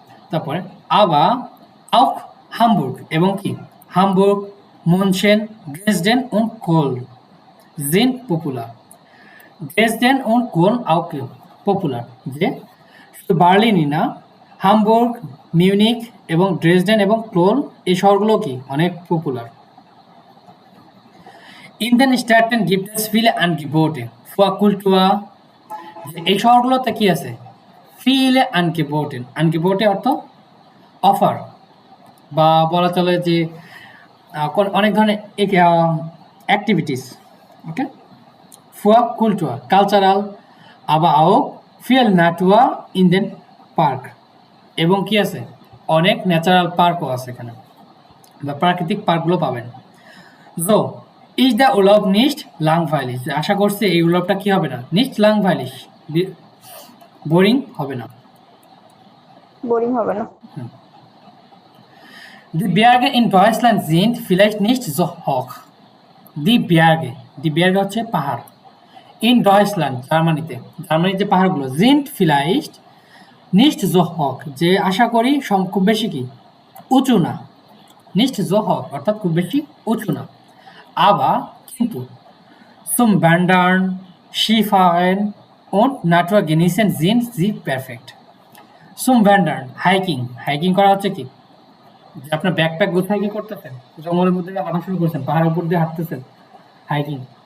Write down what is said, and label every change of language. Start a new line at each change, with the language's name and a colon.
Bangla: তারপরে আবার auch Hamburg, এবং কি Hamburg, মুনশেন, Dresden
German: und Köln sind popular,
Bangla: Dresden
German: und Köln auch
Bangla: popular, যে শুধু বার্লিনই না, হামবুর্গ, মিউনিক এবং ড্রেসডেন এবং ক্লোন, এই শহরগুলো কি অনেক popular.
German: In den Städten gibt es viele Angebote für Kultur,
Bangla: এই শহরগুলোতে কি আছে?
German: viele Angebote
Bangla: অর্থ অফার, বা বলা চলে যে অনেক ধরনের activities, okay?
German: für Kultur, কালচারাল, aber auch viel Natur in den Park,
Bangla: এবং কি আছে? অনেক ন্যাচারাল পার্কও আছে এখানে, বা প্রাকৃতিক পার্কগুলো পাবেন।
German: So is the Urlaub nicht langweilig,
Bangla: আশা করছি এই উল্লাপটা কি হবে না?
German: nicht langweilig,
Bangla: বোরিং হবে না। বোরিং হবে না।
German: Die Berge in Deutschland sind vielleicht nicht so hoch. Die Berge
Bangla: হচ্ছে পাহাড়।
German: in Deutschland,
Bangla: জার্মানিতে পাহাড়গুলো
German: sind vielleicht nicht so hoch,
Bangla: যে আশা করি খুব বেশি কি উঁচু না।
German: nicht so hoch
Bangla: অর্থাৎ খুব বেশি উঁচু না।
German: aber
Bangla: কিন্তু
German: zum Wandern, Skifahren und Natur genießen sind sie perfekt. zum Wandern,
Bangla: hiking করা হচ্ছে কি, যে আপনার ব্যাকপ্যাক গোছায় কি করতেছেন, জঙ্গলের মধ্যে দিয়ে হাঁটা শুরু করছেন, পাহাড়ের উপর দিয়ে হাঁটতেছেন, হাইকিং।